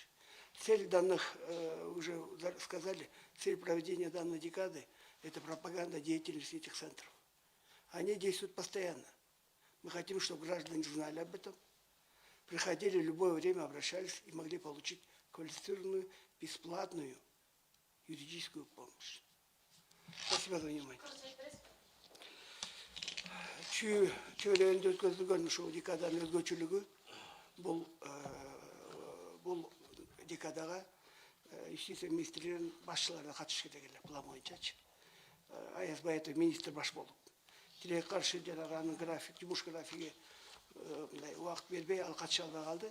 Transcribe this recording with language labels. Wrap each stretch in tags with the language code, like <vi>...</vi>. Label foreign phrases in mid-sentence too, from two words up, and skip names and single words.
<ru>Цель данных, уже сказали, цель проведения данной декады – это пропаганда деятельности этих центров. Они действуют постоянно. Мы хотим, чтобы граждане знали об этом, приходили в любое время, обращались и могли получить квалифицированную, бесплатную юридическую помощь. Спасибо за внимание.</ru> <ky>Чөйрөндө өткөзүлгөн ушул декаданын өзгөчөлүгү бул декадага юстиция министрлигинин башчылары катышыш керек эле план боюнчачы. Аяз Баетов министр баш болуп. Тилек каршы жанагы анын график, жумуш графиги мындай убакыт бербей ал катыша албай калды.</ky>